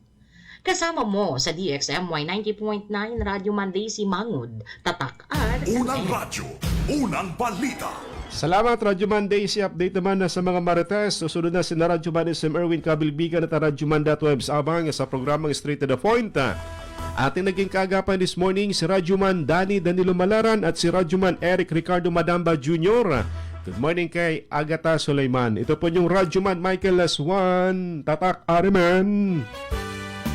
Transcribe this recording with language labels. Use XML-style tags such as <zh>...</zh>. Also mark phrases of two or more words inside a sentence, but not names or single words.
<tl>Kasama mo sa DXMY 90.9 Radio Monday si Mangud, Tatak at Unang radyo, unang balita. Salamat, Radyo Man Daisy. Update naman na sa mga Marites. Susunod na si Radyo Man SM Erwin Kabilbigan at Radyo Man Webs abang sa programang Straight to the Point. Ating naging kaagapan</tl> <en>this morning</en> <tl>si Radyo Man Danilo Malaran at si Radyo Man Eric Ricardo Madamba Jr.</tl> <en>Good morning kay Agata Sulaiman.</en> <tl>Ito po yung Radyo Man Michael Laswan, Tatak Ariman.</tl>